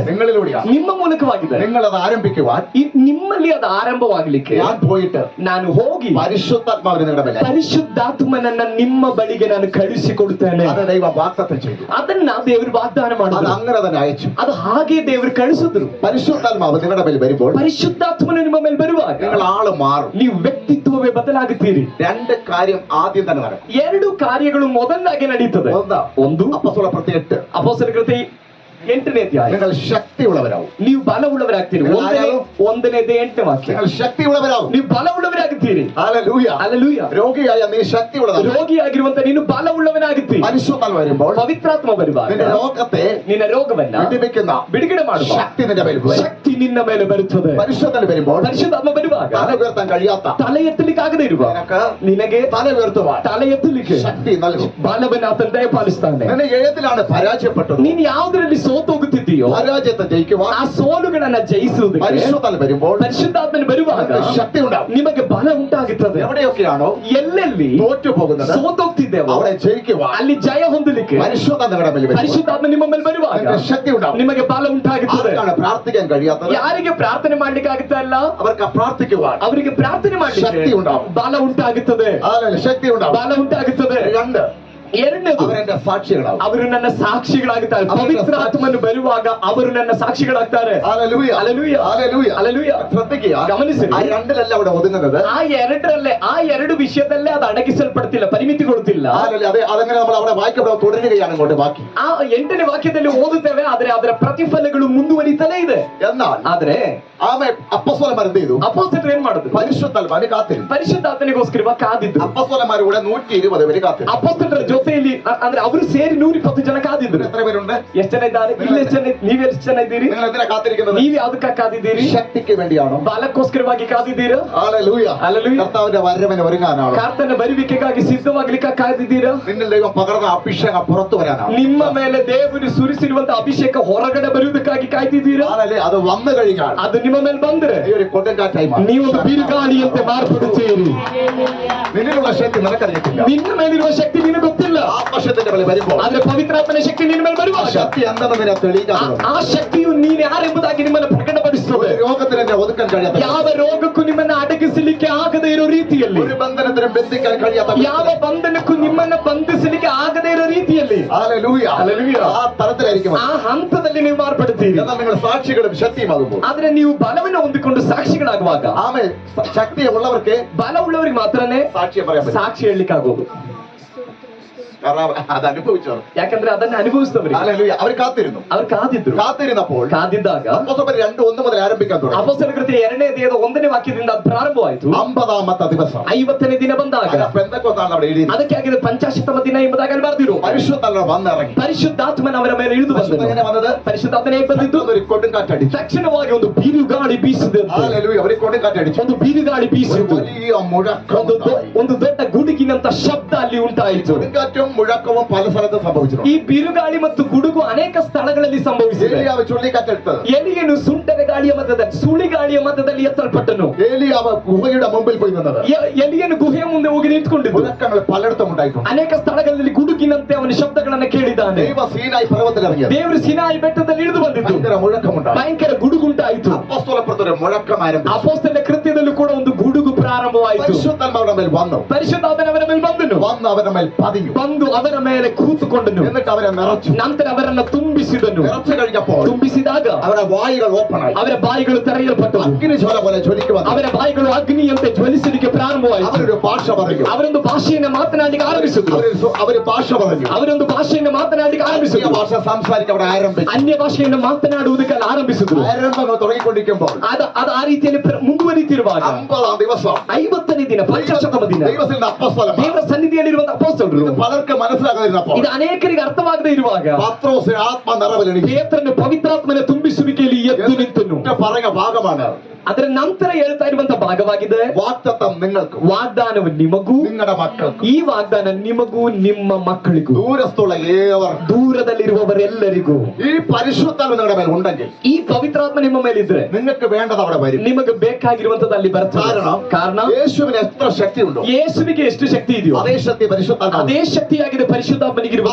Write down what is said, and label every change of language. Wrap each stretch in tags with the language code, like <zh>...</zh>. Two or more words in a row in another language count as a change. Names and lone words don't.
<ml>നിങ്ങളിലൂടെയാണ്.</ml> <kn>ನಿಮ್ಮ ಮೂಲಕವಾಗಿದೆ.</kn> <ml>നിങ്ങൾ അത് ആരംഭിക്കുവാൻ</ml> <kn>ನಿಮ್ಮಲ್ಲಿ ಅದು ಆರಂಭವಾಗಲಿಕ್ಕೆ</kn> <ml>ഞാൻ പോയിട്ട്</ml> <kn>ನಾನು ಹೋಗಿ</kn> <ml>പരിശുദ്ധാത്മാവിനെ നിങ്ങളുടെ മേലെ</ml> <kn>ಪರಿಶುದ್ಧಾತ್ಮನನ್ನ ನಿಮ್ಮ ಬಳಿಗೆ ನಾನು ಕಳಿಸಿಕೊಡುತ್ತೇನೆ.</kn> <ml>അത് ദൈവം വാഗ്ദത്തം ചെയ്തു.</ml> <kn>ಅದನ್ನ ದೇವರು ವಾಗ್ದಾನ</kn> <ml>അത്</ml> <kn>ಮಾಡಿದ್ರು.</kn> <ml>അങ്ങനെ തന്നെ അയച്ചു.</ml> <kn>ಅದು ಹಾಗೆ ದೇವರು ಕಳಿಸಿದ್ರು.</kn> <ml>പരിശുദ്ധാത്മാവ് നിങ്ങളുടെ മേൽ വരുമ്പോൾ</ml> <kn>ಪರಿಶುದ್ಧಾತ್ಮನು ನಿಮ್ಮ ಮೇಲೆ ಬರುವಾಗ</kn> <ml>നിങ്ങൾ ആള് മാറും.</ml> <kn>ನೀವು ವ್ಯಕ್ತಿತ್ವವೇ ಬದಲಾಗುತ್ತೀರಿ.</kn> <ml>2 കാര്യം ആദ്യം തന്നെ നടക്കും.</ml> <kn>2 ಕಾರ್ಯಗಳು ಮೊದಲಾಗಿ ನಡೀತದೆ. ಒಂದು</kn> <ml>അപ്പസ്തോല പ്രവൃത്തി 8,</ml> <kn>ಅಪೊಸ್ತಲ ಕೃತ್ಯ 8ನೇ ಅಧ್ಯಾಯ.</kn> <ml>നിങ്ങൾ ശക്തിയുള്ളവരാവും.</ml> <kn>ನೀವು ಬಲವುಳ್ಳವರಾಗ್ತೀರಿ. ಒಂದನೇದು 8ನೇ ವಾಕ್ಯ.</kn> <ml>നിങ്ങൾ ശക്തിയുള്ളവരാവും.</ml> <kn>ನೀವು ಬಲವುಳ್ಳವರಾಗುತ್ತೀರಿ.</kn> <ml>ഹല്ലേലൂയ.</ml> <kn>ಹಲ್ಲೆಲೂಯಾ.</kn> <ml>രോഗിയായ നീ ശക്തിയുള്ളവരാവും.</ml> <kn>ರೋಗಿಯಾಗಿರುವಂತ ನೀನು ಬಲವುಳ್ಳವನಾಗುತ್ತೀರಿ.</kn> <ml>പരിശുദ്ധാത്മ വരുമ്പോൾ</ml> <kn>ಪವಿತ್ರಾತ್ಮ ಬರುವಾಗ</kn> <ml>നിന്റെ രോഗത്തെ</ml> <kn>ನಿನ್ನ ರೋಗವನ್ನ</kn> <ml>വിടുവിക്കുന്ന</ml> <kn>ಬಿಡುಗಡೆ ಮಾಡುವ</kn> <ml>ശക്തി നിന്റെ മേൽ വരും.</ml> <kn>ಶಕ್ತಿ ನಿನ್ನ ಮೇಲೆ ಬರುತ್ತದೆ.</kn> <ml>പരിശുദ്ധൻ വരുമ്പോൾ</ml> <kn>ಪರಿಶುದ್ಧಾತ್ಮ ಬರುವಾಗ</kn> <ml>തല ഉയർത്താൻ കഴിയാത്ത</ml> <kn>ತಲೆ ಎತ್ತಲಿಕ್ಕಾಗದೇ ಇರುವ ನಿನಗೆ</kn> <ml>തല ഉയർത്തുവാൻ</ml> <kn>ತಲೆ ಎತ್ತಲಿಕ್ಕೆ</kn> <ml>ശക്തി നൽകും.</ml> <kn>ಬಲವನ್ನ ಆತನು ದಯಪಾಲಿಸ್ತಾನೆ.</kn> <ml>നിന്നെ ഏതിലാണ് പരാജയപ്പെട്ടത്?</ml> <kn>ನೀನ್ ಯಾವ್ದ್ರಲ್ಲಿ ಸೋತೋಗುತ್ತಿದ್ದೀಯೋ</kn> <ml>പരാജയത്തെ ജയിക്കുവാൻ</ml> <kn>ಆ ಸೋಲುಗಳನ್ನ ಜಯಿಸುವುದಕ್ಕೆ</kn> <ml>പരിശുദ്ധൻ വരുമ്പോൾ</ml> <kn>ಪರಿಶುದ್ಧಾತ್ಮನ ಬರುವಾಗ</kn> <ml>നിനക്ക് ശക്തി ഉണ്ടാവും.</ml> <kn>ನಿಮಗೆ ಬಲ ಉಂಟಾಗುತ್ತದೆ.</kn> <ml>എവിടെയൊക്കെയാണോ</ml> <kn>ಎಲ್ಲೆಲ್ಲಿ</kn> <ml>തോറ്റു പോകുന്നത്</ml> <kn>ಸೋತೋಗ್ತಿದ್ದೇವೋ</kn> <ml>അവിടെ ജയിക്കുവാൻ</ml> <kn>ಅಲ್ಲಿ ಜಯ ಹೊಂದಲಿಕ್ಕೆ</kn> <ml>പരിശുദ്ധൻ നിങ്ങളുടെ മേൽ വരും.</ml> <kn>ಪರಿಶುದ್ಧಾತ್ಮ ನಿಮ್ಮ ಮೇಲೆ ಬರುವಾಗ</kn> <ml>നിനക്ക് ശക്തി ഉണ്ടാവും.</ml> <kn>ನಿಮಗೆ ಬಲ ಉಂಟಾಗುತ್ತದೆ.</kn> <ml>ആർക്കാണ് പ്രാർത്ഥിക്കാൻ കഴിയാത്തത്?</ml> <kn>ಯಾರಿಗೆ ಪ್ರಾರ್ಥನೆ ಮಾಡ್ಲಿಕ್ಕೆ ಆಗುತ್ತಾ ಇಲ್ಲ</kn> <ml>അവർക്ക് പ്രാർത്ഥിക്കുവാൻ</ml> <kn>ಅವರಿಗೆ ಪ್ರಾರ್ಥನೆ ಶಕ್ತಿ ಮಾಡ್ಲಿಕ್ಕೆ</kn> <ml>ഉണ്ടാവും.</ml> <kn>ಬಲ ಉಂಟಾಗುತ್ತದೆ.</kn> <ml>ശക്തി ഉണ്ടാവും.</ml> <kn>ಬಲ ಉಂಟಾಗುತ್ತದೆ.</kn> <ml>2</ml> <kn>ಎರಡನೇದು</kn> <ml>അവരെന്റെ സാക്ഷികളാവും.</ml> <kn>ಅವರು ನನ್ನ ಸಾಕ್ಷಿಗಳಾಗುತ್ತಾರೆ. ಪವಿತ್ರಾತ್ಮನು ಬರುವಾಗ ಅವರು ನನ್ನ ಸಾಕ್ಷಿಗಳಾಗ್ತಾರೆ.</kn> <ml>ഹല്ലേലൂയ. ഹല്ലേലൂയ. ഹല്ലേലൂയ. ഹല്ലേലൂയ. ശ്രദ്ധിക്കുക.</ml> <kn>ಗಮನಿಸಿ.</kn> <ml>ആ 2 അവിടെ ഒതുങ്ങുന്നത്.</ml> <kn>ಆ 2 ವಿಷಯದಲ್ಲೇ ಅದು ಅಡಗಿಸಲ್ಪಡ್ತಿಲ್ಲ, ಪರಿಮಿತಿಗೊಳ್ತಿಲ್ಲ.</kn> <ml>അതങ്ങനെ നമ്മൾ അവിടെ വായിക്കപ്പെടാൻ തുടരുകയാണ് ഇങ്ങോട്ട് ബാക്കി.</ml> <kn>ಆ 8ನೇ ವಾಕ್ಯದಲ್ಲಿ ಓದುತ್ತೇವೆ, ಆದ್ರೆ ಅದರ ಪ್ರತಿಫಲಗಳು ಮುಂದುವರಿತಲೇ ಇದೆ.</kn> <ml>എന്നാൽ</ml> <kn>ಆದ್ರೆ</kn> <ml>അപ്പസ്തോലന്മാർ എന്ത് ചെയ്തു?</ml> <kn>ಅಪೊಸ್ತಲರು ಏನ್ ಮಾಡಿದ್ರು?</kn> <ml>പരിശുദ്ധാത്മാവിന് കാത്തിരുന്നു.</ml> <kn>ಪರಿಶುದ್ಧಾತ್ಮನಿಗೋಸ್ಕರ ಕಾದಿದ್ರು.</kn> <ml>അപ്പസ്തോലന്മാർ കൂടെ 120 പേര് കാത്തിരുന്നു.</ml> <kn>ಅಪೊಸ್ತಲರ ಜೊತೆಯಲ್ಲಿ ಅಂದ್ರೆ ಅವರು ಸೇರಿ 120 ಜನ ಕಾದಿದ್ರು.</kn> <ml>എത്ര പേരുണ്ട്?</ml> <kn>ಎಷ್ಟು ಜನ ಇದ್ದಾರೆ? ಇಲ್ಲಿ ಎಷ್ಟು ಜನ? ನೀವ್ ಎಷ್ಟು ಜನ ಇದ್ದೀರಿ?</kn> <ml>നിങ്ങൾ എന്തിനാ കാത്തിരിക്കുന്നത്?</ml> <kn>ನೀವ್ ಯಾವ್ದಕ್ಕ ಕಾದಿದ್ದೀರಿ?</kn> <ml>ശക്തിക്ക് വേണ്ടിയാണോ?</ml> <kn>ಬಾಲಕ್ಕೋಸ್ಕರವಾಗಿ ಕಾದಿದ್ದೀರಾ?</kn> <ml>ഹല്ലേലൂയ. ഹല്ലേലൂയ. കർത്താവിന്റെ വരവിന് ഒരുങ്ങാനാണോ?</ml> <kn>ಕರ್ತನ ಬರುವಿಕೆಗಾಗಿ ಸಿದ್ಧವಾಗ್ಲಿಕ್ಕೆ ಕಾದಿದ್ದೀರಾ?</kn> <ml>നിന്നിൽ ദൈവം പകർന്ന അഭിഷേകം പുറത്തു വരാനാണ്.</ml> <kn>ನಿಮ್ಮ ಮೇಲೆ ದೇವರು ಸುರಿಸಿರುವಂತ ಅಭಿಷೇಕ ಹೊರಗಡೆ ಬರುವುದಕ್ಕಾಗಿ ಕಾಯ್ತಿದ್ದೀರಾ?</kn> <ml>അത് വന്നു കഴിഞ്ഞാൽ</ml> <kn>ಅದು ನಿಮ್ಮ ಮೇಲೆ ಬಂದ್ರೆ</kn> <ml>ഈ ഒരു കൊടുങ്കാറ്റായി മാറും.</ml> <kn>ನೀವೊಂದು ಬಿರುಗಾಳಿಯಂತೆ ಮಾರ್ಪಡುತ್ತೀರಿ.</kn> <ml>നിന്നിലുള്ള ശക്തി നിനക്കറിയത്തില്ല.</ml> <kn>ನಿನ್ನ ಮೇಲಿರುವ ಶಕ್ತಿ ನಿನಗೆ ಗೊತ್ತಿಲ್ಲ.</kn> <ml>ആത്മശക്തിന്റെ ಮೇಲೆ വരുമ്പോൾ</ml> <kn>ಆದ್ರೆ ಪವಿತ್ರಾತ್ಮನ ಶಕ್ತಿ ನಿನ್ನ ಮೇಲೆ</kn> <ml>ആ</ml> <kn>ಬರುವಾಗ</kn> <ml>ശക്തി എന്തെന്ന് നിന്നെ തെളിയിക്കാൻ</ml> <kn>ಆ ಶಕ್ತಿಯು ನೀನು ಯಾರೆಂಬುದಾಗಿ ನಿಮ್ಮನ್ನು ಪ್ರಕಟಪಡಿಸುತ್ತದೆ.</kn> <ml>രോഗത്തിന് എന്നെ ഒതുക്കാൻ കഴിയാത്ത,</ml> <kn>ಯಾವ ರೋಗಕ್ಕೂ ನಿಮ್ಮನ್ನ ಅಡಗಿಸಲಿಕ್ಕೆ ಆಗದೇ ಇರೋ ರೀತಿಯಲ್ಲಿ,</kn> <ml>ഒരു ബന്ധനത്തിനും ബന്ധിക്കാൻ കഴിയാത്ത,</ml> <kn>ಯಾವ ಬಂಧನಕ್ಕೂ ನಿಮ್ಮನ್ನ ಬಂಧಿಸಲಿಕ್ಕೆ ಆಗದೇ ಇರೋ ರೀತಿಯಲ್ಲಿ,</kn> <ml>ഹല്ലേലൂയ, ഹല്ലേലൂയ, ആ തലത്തിലായിരിക്കും.</ml> <kn>ಆ ಹಂತದಲ್ಲಿ ನೀವು ಮಾರ್ಪಡುತ್ತೀರಿ.</kn> <ml>എന്നാൽ നിങ്ങൾ സാക്ഷികളും ശക്തിയുമാകുമ്പോൾ,</ml> <kn>ಆದ್ರೆ ನೀವು ಬಲವನ್ನು ಹೊಂದಿಕೊಂಡು ಸಾಕ್ಷಿಗಳಾಗುವಾಗ,</kn> <ml>ആമേ, ശക്തി ഉള്ളവർക്ക്</ml> <kn>ಬಲ ಉಳ್ಳವರಿಗೆ ಮಾತ್ರನೇ</kn> <ml>സാക്ഷ്യം പറയാൻ പറ്റും.</ml> <kn>ಸಾಕ್ಷಿ ಹೇಳಲಿಕ್ಕೆ ಆಗೋದು.</kn> <ml>കാരണം അത് അനുഭവിച്ചവർ.</ml> <kn>ಯಾಕಂದ್ರೆ ಅದನ್ನ ಅನುಭವಿಸಿದವರಿಗೆ.</kn> <ml>ഹല്ലേലൂയ. അവർ കാത്തിരുന്നു.</ml> <kn>ಅವ್ರು ಕಾದಿದ್ರು.</kn> <ml>കാത്തിരുന്നപ്പോൾ</ml> <kn>ಕಾದಿದ್ದಾಗ</kn> <ml>അപ്പോസ്തലർ 2:1 മുതൽ ആരംഭിക്കാൻ തുടങ്ങി.</ml> <kn>ಅಪೊಸ್ತಲರ ಕೃತ್ಯ 2ನೇ ಅಧ್ಯಾಯದ 1ನೇ ವಾಕ್ಯದಿಂದ ಅದು ಪ್ರಾರಂಭವಾಯಿತು.</kn> <ml>50ാമത്തെ ദിവസം</ml> <kn>50ನೇ ದಿನ ಬಂದಾಗ</kn> <ml>പെന്തക്കോസ്താണ് അവിടെ എഴുതി.</ml> <kn>ಅದಕ್ಕೆ ಆಗಿದೆ ಪಂಚಾಶತ್ತಮ ದಿನ ಎಂಬುದಾಗಿ ಅಲ್ಲಿ ಬರೆದಿರು.</kn> <ml>പരിശുദ്ധാത്മ വന്നിറങ്ങി.</ml> <kn>ಪರಿಶುದ್ಧಾತ್ಮನ ಅವರ ಮೇಲೆ ಇಳಿದು</kn> <ml>പരിശുദ്ധ എങ്ങനെ</ml> <kn>ಬಂದನು.</kn> <ml>വന്നത്?</ml> <kn>ಪರಿಶುದ್ಧಾತ್ಮನ ಹೇಗೆ ಬಂದಿದ್ದು?</kn> <ml>ഒരു കൊടുങ്കാറ്റടിച്ചു.</ml> <kn>ತಕ್ಷಣವಾಗಿ ಒಂದು ಬೀರುಗಾಳಿ ಬೀಸಿದಂತೆ.</kn> <ml>ഹല്ലേലൂയ. ഒരു കൊടുങ്കാറ്റടിച്ചു.</ml> <kn>ಒಂದು ಬೀರುಗಾಳಿ</kn> <ml>ഒരു</ml> <kn>ಬೀಸಿತು.</kn> <ml>വലിയ മുഴക്കം ഉണ്ടായി.</ml> <kn>ಒಂದು ದೊಡ್ಡ ಗುಡುಗಿನಂತ ಶಬ್ದ ಅಲ್ಲಿ ಉಂಟಾಯಿತು.</kn> <ml>കൊടുങ്കാറ്റും മുഴക്കവും പല സ്ഥലത്ത് സംഭവിച്ചിട്ടുണ്ട്.</ml> <kn>ಈ ಬಿರುಗಾಳಿ ಮತ್ತು ಗುಡುಗು ಅನೇಕ ಸ್ಥಳಗಳಲ್ಲಿ ಸಂಭವಿಸಿದೆ.</kn> <ml>ഏലിയാവ് ചുഴലിക്കാറ്റെടുത്തത്.</ml> <kn>ಎಲಿಯನು ಸುಂಟರ ಗಾಳಿಯ ಮಧ್ಯದಲ್ಲಿ, ಸುಳಿಗಾಳಿಯ ಮಧ್ಯದಲ್ಲಿ ಎತ್ತಲ್ಪಟ್ಟನು.</kn> <ml>ഏലിയാവ് ഗുഹയുടെ മുമ്പിൽ പോയി നിന്നത്.</ml> <kn>ಎಲಿಯನು ಗುಹೆಯ ಮುಂದೆ ಹೋಗಿ ನಿಂತ್ಕೊಂಡಿದ್ದು.</kn> <ml>മുഴക്കങ്ങൾ പലയിടത്തും ഉണ്ടായിട്ടുണ്ട്.</ml> <kn>ಅನೇಕ ಸ್ಥಳಗಳಲ್ಲಿ ಗುಡುಗಿನಂತೆ ಅವನ ಶಬ್ದಗಳನ್ನ ಕೇಳಿದ್ದಾನೆ.</kn> <ml>ദൈവ സീനായി പർവ്വതത്തിൽ ഇറങ്ങിയത്.</ml> <kn>ದೇವರು ಸಿನಾಯಿ ಬೆಟ್ಟದಲ್ಲಿ ಇಳಿದು ಬಂದಿದ್ದು.</kn> <ml>ഭയങ്കര മുഴക്കമുണ്ടായി.</ml> <kn>ಭಯಂಕರ ಗುಡುಗುಂಟಾಯಿತು.</kn> <ml>അപ്പോസ്തലപ്രവൃത്തിയുടെ മുഴക്കം ആരംഭിച്ചു.</ml> <kn>ಅಪೊಸ್ತಲರ ಕೃತ್ಯದಲ್ಲೂ ಕೂಡ ಒಂದು ಗುಡುಗು ಪ್ರಾರಂಭವಾಯಿತು.</kn> <ml>പരിശുദ്ധാത്മാവിന്റെ മേൽ വന്നു.</ml> <kn>ಪರಿಶುದ್ಧಾತ್ಮನ ಅವರ ಮೇಲೆ ಬಂದನು.</kn> <ml>വന്ന് അവരുടെ മേൽ പതിഞ്ഞു.</ml> <kn>ಬಂದು ಅವರ ಮೇಲೆ ಕೂತುಕೊಂಡನು.</kn> <ml>എന്നിട്ട് അവരെ നിറച്ചു.</ml> <kn>ನಂತರ ಅವರನ್ನ ತುಂಬಿಸಿದನು.</kn> <ml>നിറച്ചു കഴിഞ്ഞപ്പോൾ</ml> <kn>ತುಂಬಿಸಿದಾಗ</kn> <ml>അവരുടെ വായികൾ ഓപ്പണായി.</ml> <kn>ಅವರ ಬಾಯಿಗಳು ತೆರೆಯಲ್ಪಟ್ಟವು.</kn> <ml>അഗ്നിജ്വാല പോലെ ജ്വലിക്കുവാൻ</ml> <kn>ಅವರ ಬಾಯಿಗಳು ಅಗ್ನಿಯಂತೆ ಜ್ವಲಿಸಲಿಕ್ಕೆ ಪ್ರಾರಂಭವಾಯಿತು.</kn> <ml>അവരൊരു ഭാഷ പറഞ്ഞു.</ml> <kn>ಅವರೊಂದು ಭಾಷೆಯನ್ನು ಮಾತನಾಡಲಿಕ್ಕೆ ಆರಂಭಿಸಿದ್ರು.</kn> <ml>അവര് ഭാഷ പറഞ്ഞു.</ml> <kn>ಅವರೊಂದು ಭಾಷೆಯನ್ನು ಮಾತನಾಡಲಿಕ್ಕೆ ಆರಂಭಿಸಿದ್ರು.</kn> <ml>ഭാഷ സംസാരിക്കാൻ അവിടെ ആരംഭിച്ചു.</ml> <kn>ಅನ್ಯ ಭಾಷೆಯನ್ನು ಮಾತನಾಡುವುದಕ್ಕೆ ಅಲ್ಲಿ ಆರಂಭಿಸಿದ್ರು.</kn> <ml>ആരംഭങ്ങൾ തുടങ്ങിക്കൊണ്ടിരിക്കുമ്പോൾ</ml> <kn>ಅದು ಆ ರೀತಿಯಲ್ಲಿ ಮುಂದುವರಿತಿರುವಾಗ</kn> <ml>50ാം ദിവസം</ml> <kn>50ನೇ ದಿನ, ಪಂಚಾಶತ್ತಮ ದಿನ,</kn> <ml>ദൈവത്തിന്റെ അപ്പോസ്തലന്മാർ</ml> <kn>ದೇವರ ಸನ್ನಿಧಿಯಲ್ಲಿರುವಂತಹ ಅಪೊಸ್ತಲರು,</kn> <ml>പലർക്ക് മനസ്സിലാകാതിരുന്നപ്പോൾ</ml> <kn>ಇದು ಅನೇಕರಿಗೆ ಅರ್ಥವಾಗದೇ ಇರುವಾಗ</kn> <ml>പത്രോസിന് ആത്മ നിറവിലെണി</ml> <kn>ಪೇತ್ರನು ಪವಿತ್ರಾತ್ಮನ ತುಂಬಿಸುವಿಕೆಯಲ್ಲಿ ಎದ್ದು ನಿಂತನು.</kn> <ml>പറഞ്ഞ ഭാഗമാണ്.</ml> <kn>ಅದರ ನಂತರ ಹೇಳ್ತಾ ಇರುವಂತ ಭಾಗವಾಗಿದೆ.</kn> <ml>വാഗ്ദത്തം നിങ്ങൾക്ക്,</ml> <kn>ವಾಗ್ದಾನವು ನಿಮಗೂ,</kn> <ml>നിങ്ങളുടെ മക്കൾക്ക്,</ml> <kn>ಈ ವಾಗ್ದಾನ ನಿಮಗೂ ನಿಮ್ಮ ಮಕ್ಕಳಿಗೂ,</kn> <ml>ദൂരസ്ഥുള്ള ഏവർ,</ml> <kn>ದೂರದಲ್ಲಿರುವವರೆಲ್ಲರಿಗೂ.</kn> <ml>ഈ പരിശുദ്ധാത്മ നിങ്ങളുടെ മേൽ ഉണ്ടെങ്കിൽ,</ml> <kn>ಈ ಪವಿತ್ರಾತ್ಮ ನಿಮ್ಮ ಮೇಲಿದ್ರೆ</kn> <ml>നിങ്ങൾക്ക് വേണ്ടത് അവിടെ വരും.</ml> <kn>ನಿಮಗೆ ಬೇಕಾಗಿರುವಂತದ್ದು ಅಲ್ಲಿ ಬರ್ತದೆ. ಕಾರಣ</kn> <ml>യേശുവിന് എത്ര ശക്തി ഉണ്ടോ,</ml> <kn>ಯೇಸುವಿಗೆ ಎಷ್ಟು ಶಕ್ತಿ ಇದೆಯೋ</kn> <ml>അതേ ശക്തി പരിശുദ്ധാത്മ.</ml> <kn>ಅದೇ ಶಕ್ತಿಯಾಗಿದೆ ಪರಿಶುದ್ಧಾತ್ಮನಿಗಿರುವ.</kn>